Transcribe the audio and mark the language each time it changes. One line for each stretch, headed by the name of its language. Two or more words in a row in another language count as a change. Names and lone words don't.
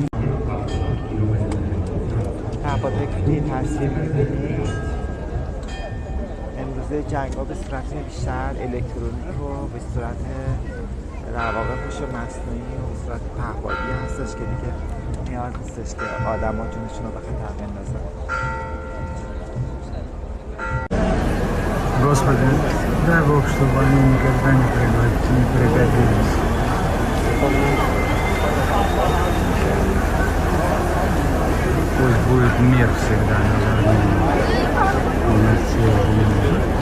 Persian: تفاوتی که تصویر می‌بینید امروزه جنگ‌ها به صورت بیشتر الکترونیک و به صورت در واقع هوش مصنوعی و به صورت پهپادی هستش که دیگه نیاز نیستش که آدم‌ها جونشون رو به خطر بندازن.
Russian: Господи, дай Бог, чтобы они никогда не пригодились. Пусть будет мир всегда над Арменией и над всей Арменией.